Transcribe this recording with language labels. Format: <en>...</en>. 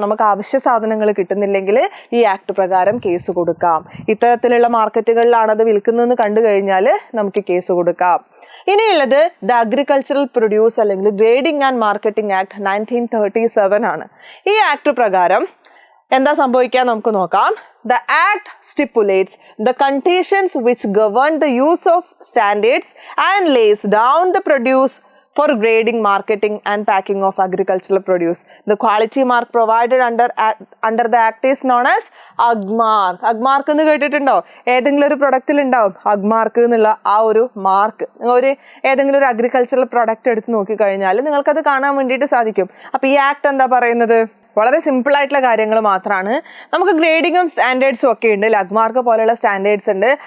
<ml>നമുക്ക് അവശ്യ സാധനങ്ങൾ കിട്ടുന്നില്ലെങ്കിൽ ഈ ആക്ട് പ്രകാരം കേസ് കൊടുക്കാം. ഇത്തരത്തിലുള്ള മാർക്കറ്റുകളിലാണ് അത് വിൽക്കുന്നതെന്ന് കണ്ടു കഴിഞ്ഞാൽ നമുക്ക് കേസ് കൊടുക്കാം. ഇനിയുള്ളത് ദ അഗ്രികൾച്ചറൽ പ്രൊഡ്യൂസ് അല്ലെങ്കിൽ ഗ്രേഡിംഗ് ആൻഡ് മാർക്കറ്റിംഗ് ആക്ട് 1937 ആണ്. ഈ ആക്ട് പ്രകാരം എന്താ സംഭവിക്കാൻ നമുക്ക് നോക്കാം.</ml> <en>The Act stipulates the conditions which govern the use of standards and lays down the produce for grading, marketing and packing of agricultural produce. The quality mark provided under the act is known as agmark.</en> <ml>Agmark എന്ന് കേട്ടിട്ടുണ്ടോ? ഏതെങ്കിലും ഒരു പ്രൊഡക്റ്റിൽ ഉണ്ടാവും agmark എന്നുള്ള ആ ഒരു mark. ഒരു ഏതെങ്കിലും ഒരു അഗ്രികൾച്ചറൽ പ്രൊഡക്റ്റ് എടുത്ത് നോക്കിക്കഴിഞ്ഞാൽ നിങ്ങൾക്കത് കാണാൻ വേണ്ടിയിട്ട് സാധിക്കും. അപ്പോൾ ഈ ആക്ട് എന്താ പറയുന്നത്? വളരെ സിമ്പിൾ ആയിട്ടുള്ള കാര്യങ്ങൾ മാത്രമാണ്. നമുക്ക് ഗ്രേഡിങ്ങും സ്റ്റാൻഡേർഡ്സും ഒക്കെ ഉണ്ട്, അഗ്മാർക്ക് പോലെയുള്ള സ്റ്റാൻഡേർഡ്സ് ഉണ്ട്.</ml>